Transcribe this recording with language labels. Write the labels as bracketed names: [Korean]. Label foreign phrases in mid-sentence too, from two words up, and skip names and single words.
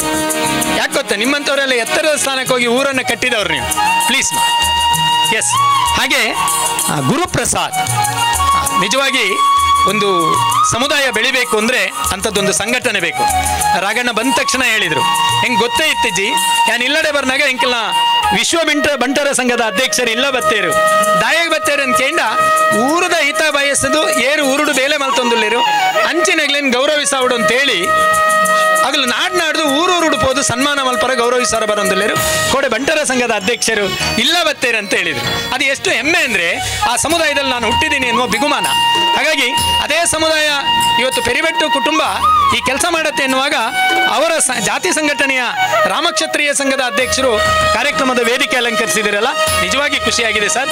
[Kannada] ಯಾಕೆ ಗೊತ್ತಾ, ನಿಮ್ಮಂಥವರೆಲ್ಲ ಎತ್ತರದ ಸ್ಥಾನಕ್ಕೆ ಹೋಗಿ ಊರನ್ನು ಕಟ್ಟಿದವ್ರು ನೀವು, ಪ್ಲೀಸ್. ಎಸ್. ಹಾಗೆ ಗುರುಪ್ರಸಾದ್, ನಿಜವಾಗಿ ಒಂದು ಸಮುದಾಯ ಬೆಳಿಬೇಕು ಅಂದರೆ ಅಂಥದ್ದೊಂದು ಸಂಘಟನೆ ಬೇಕು. ರಾಗಣ್ಣ ಬಂದ ತಕ್ಷಣ ಹೇಳಿದರು, [Tulu] ಹೆಂಗೆ ಗೊತ್ತೇ ಇತ್ತಿಜ್ಜಿ ಯಾನ್ ಇಲ್ಲಡೆ ಬರ್ನಾಗ ಹೆಂಗಿಲ್ಲ ವಿಶ್ವ ಬಂಟರ ಸಂಘದ ಅಧ್ಯಕ್ಷರು ಇಲ್ಲ ಬತ್ತೇರು ದಾಯಾಗ ಬತ್ತೇರು ಅಂತ ಕೇಂಡ ಊರದ ಹಿತ ಬಯಸದು ಏರು ಊರುಡು ಬೇಲೆ ಮಲ್ತೊಂದುಲ್ಲೇರು ಅಂಚಿನಗ್ಲೇನು ಗೌರವಿಸಾವುಡು ಅಂತೇಳಿ ಆಗಲು ನಾಡ್ದು ಊರೂರುಡು ಪೋದು ಸನ್ಮಾನ ಮಲ್ಪರ ಗೌರವಿಸಾರ ಬರೋದಿಲ್ಲೇರು ಕೋಡೆ ಬಂಟರ ಸಂಘದ ಅಧ್ಯಕ್ಷರು ಇಲ್ಲ ಬತ್ತೇರು [Kannada] ಅಂತ ಹೇಳಿದರು. ಅದು ಎಷ್ಟು ಹೆಮ್ಮೆ ಅಂದರೆ ಆ ಸಮುದಾಯದಲ್ಲಿ ನಾನು ಹುಟ್ಟಿದ್ದೀನಿ ಎನ್ನುವ ಬಿಗುಮಾನ. ಹಾಗಾಗಿ ಅದೇ ಸಮುದಾಯ ಇವತ್ತು ಪೆರಿಬೆಟ್ಟು ಕುಟುಂಬ ಈ ಕೆಲಸ ಮಾಡುತ್ತೆ ಎನ್ನುವಾಗ ಅವರ ಜಾತಿ ಸಂಘಟನೆಯ ರಾಮಕ್ಷತ್ರಿಯ ಸಂಘದ ಅಧ್ಯಕ್ಷರು ಕಾರ್ಯಕ್ರಮದ ವೇದಿಕೆ ಅಲಂಕರಿಸಿದಿರಲ್ಲ, ನಿಜವಾಗಿ ಖುಷಿಯಾಗಿದೆ ಸರ್.